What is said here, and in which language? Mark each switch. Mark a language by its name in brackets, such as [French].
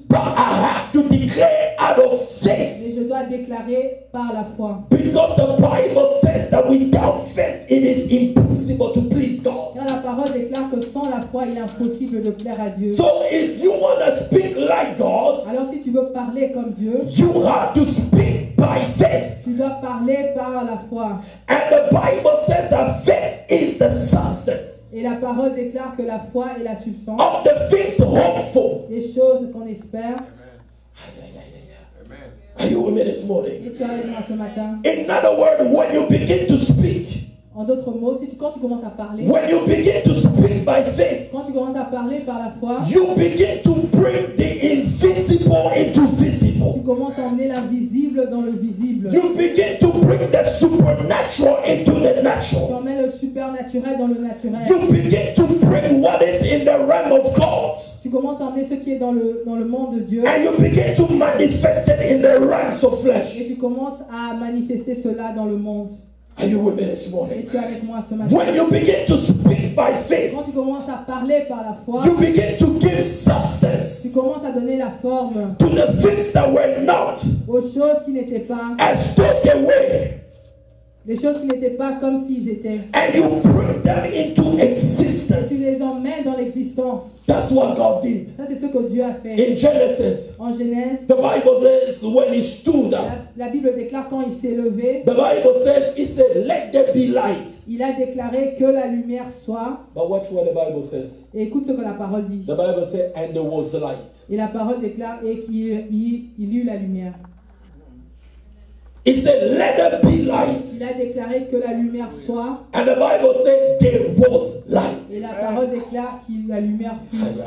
[English] but I have to declare out of faith. [French] mais je dois déclarer par la foi. [English] Because the Bible says that without faith it is impossible to please God. [French] Car la parole déclare que sans la foi, il est impossible de plaire à Dieu. [English] So if you want to speak like God, [French] Alors si tu veux parler comme Dieu, [English] you have to speak by faith. [French] tu dois parler par la foi. [English] And the Bible says that faith is the substance [French] Et la parole déclare que la foi est la substance [English] of the things hoped for. [French] des choses qu'on espère. [English] Are you with me this morning? [French] Et tu es avec moi ce matin. [English] In other words, when you begin to speak, [French] En d'autres mots, quand tu commences à parler, [English] when you begin to speak by faith, [French] quand tu commences à parler par la foi, [English] you begin to bring the invisible into [French] tu [English] visible. [French] commences à emmener l'invisible dans le visible. [English] You begin to bring the supernatural into the [French] Tu [English] natural. [French] emmènes le supernaturel dans le naturel. [English] You begin to bring what is in the realm of God. [French] Tu commences à emmener ce qui est dans le monde de Dieu. [English] And you begin to manifest it in the realms of flesh. [French] Et tu commences à manifester cela dans le monde. [English] Are you with me this [French] Et [English] morning? [French] tu es avec moi ce matin. [English] When you begin to speak by faith, [French] Quand tu commences à parler par la foi, [English] you begin to give substance [French] tu commences à donner la forme [English] to the things that were not [French] aux choses qui n'étaient pas, [English] as though they were. [French] les choses qui n'étaient pas comme s'ils étaient. [English] And you bring them into [French] Et [English] existence. [French] tu les emmènes dans l'existence. [English] That's what God did. [French] Ça, c'est ce que Dieu a fait. [English] In Genesis, [French] En Genèse, [English] the Bible says when he stood up, [French] la Bible déclare quand il s'est levé, [English] the Bible says, he said, let there be light. [French] il a déclaré que la lumière soit. [English] But watch what the Bible says. [French] Et écoute ce que la parole dit. [English] The Bible says, and there was light. [French] Et la parole déclare et qu'il eut la lumière. [English] He said, let there be light. [French] Il a déclaré que la lumière soit. [English] And the Bible said, there was light. [French] Et la parole déclare que la lumière fut.